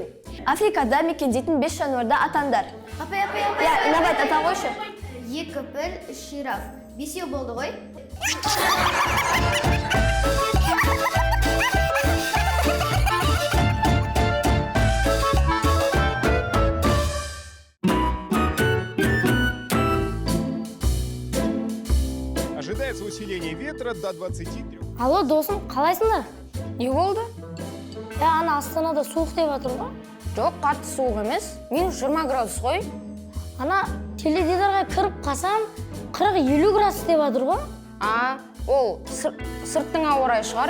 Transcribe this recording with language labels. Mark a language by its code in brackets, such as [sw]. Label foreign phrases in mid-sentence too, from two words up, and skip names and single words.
[kk] Африкада мекендейтін 5 жануарда атаңдар. Апай. Набат ата қойшы. 2 піл, 3 жираф. 5 болды ғой? [ru] Ожидается усиление ветра до 23. [kk] Алло, досым, қалайсыңдар? Не болды? Ана Астанада суық деп жатыр ғой. Жоқ, қатты суық емес. Минус 20 градус қой. Ана теледидарға кіріп қалсам, 40-50 градус деп жатыр ғой. Ол сырттың ауа райы шығар.